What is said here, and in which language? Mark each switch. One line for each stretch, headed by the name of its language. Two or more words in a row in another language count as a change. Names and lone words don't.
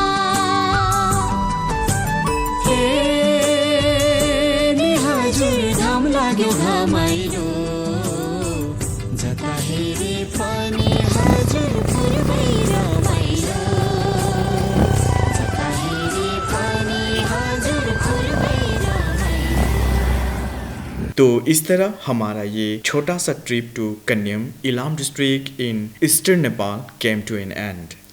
Nepali: हे नि हजुर घाम लाग्यो घामाइलो जता हेरे पनि हजुर पूर्वै रमाइलो जता हेरे पनि हजुर पूर्वै रमाइलो।
Hindi: तो इस तरह हमारा ये छोटा सा
English: trip to Kanyam, Ilam district in eastern Nepal came to an end.